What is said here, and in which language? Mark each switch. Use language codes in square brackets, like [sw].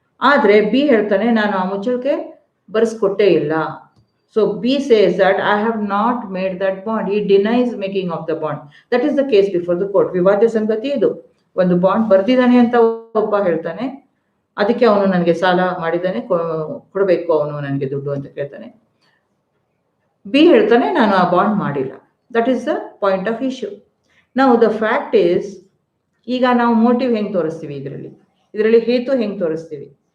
[kn] ಆದ್ರೆ ಬಿ ಹೇಳ್ತಾನೆ, ನಾನು ಆ ಮುಚ್ಚಳಿಕೆ ಬರ್ಸ್ಕೊಟ್ಟೇ ಇಲ್ಲ. [en] So B says that I have not made that bond. He denies making of the bond. That is the case before the court. [kn] ವಿವಾದ್ಯ ಸಂಗತಿ ಇದು. ಒಂದು ಬಾಂಡ್ ಬರ್ದಿದ್ದಾನೆ ಅಂತ ಒಬ್ಬ ಹೇಳ್ತಾನೆ, ಅದಕ್ಕೆ ಅವನು ನನಗೆ ಸಾಲ ಮಾಡಿದ್ದಾನೆ, ಕೊಡಬೇಕು ಅವನು ನನಗೆ ದುಡ್ಡು ಅಂತ ಕೇಳ್ತಾನೆ. ಬಿ ಹೇಳ್ತಾನೆ, ನಾನು ಆ ಬಾಂಡ್ ಮಾಡಿಲ್ಲ. [en] That is the point of issue. [kn] ನಾವು [en] the fact is, [kn] ಈಗ ನಾವು ಮೋಟಿವ್ ಹೆಂಗ್ ತೋರಿಸ್ತೀವಿ, ಇದರಲ್ಲಿ ಹೇತು ಹೆಂಗ್ ತೋರಿಸ್ತೀವಿ.